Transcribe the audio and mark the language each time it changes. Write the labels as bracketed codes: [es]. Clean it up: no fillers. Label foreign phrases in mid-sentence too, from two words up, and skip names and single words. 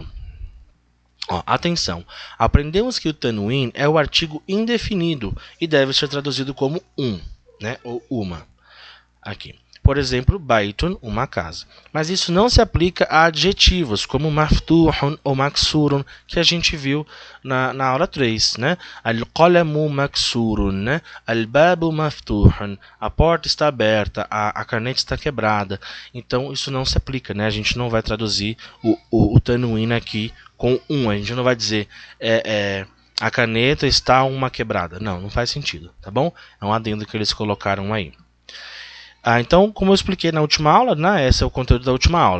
[pt] Ó, atenção, aprendemos que o tanwin é o artigo indefinido e deve ser traduzido como né, ou uma. Aqui. Por exemplo, baitun, uma casa. Mas isso não se aplica a adjetivos como maftuhun ou maksurun, que a gente viu na aula 3. Né? [ar] القلم مكسور, [pt] né? [ar] الباب مفتوح, [pt] a porta está aberta, a caneta está quebrada. Então isso não se aplica, né? A gente não vai traduzir o tanwin aqui com a gente não vai dizer a caneta está uma quebrada. Não faz sentido, tá bom? É um adendo que eles colocaram aí. Então, como eu expliquei na última aula, né, esse é o conteúdo da última aula.